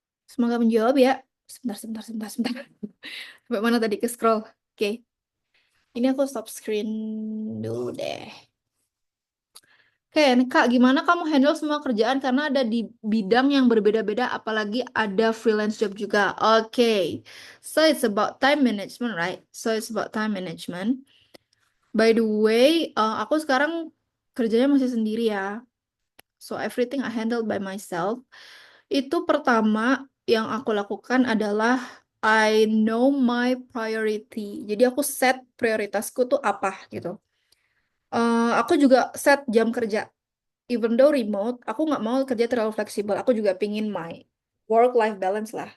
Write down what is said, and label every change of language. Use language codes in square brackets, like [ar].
[id] Semoga menjawab ya. Sebentar, sebentar, sebentar, sebentar. Sampai mana tadi ke scroll? Oke, ini aku stop screen dulu deh. Oke, nih, Kak, gimana kamu handle semua kerjaan karena ada di bidang yang berbeda-beda, apalagi ada freelance job juga. [en] Oke, so it's about time management, right? So it's about time management. By the way, [id] aku sekarang kerjanya masih sendiri ya. [en] So everything I handle by myself. [id] Itu pertama yang aku lakukan adalah [en] I know my priority. [id] Jadi aku set prioritasku tuh apa gitu. Aku juga set jam kerja. [en] Even though remote, [id] aku nggak mau kerja terlalu fleksibel. Aku juga pingin [en] my work-life balance [id] lah.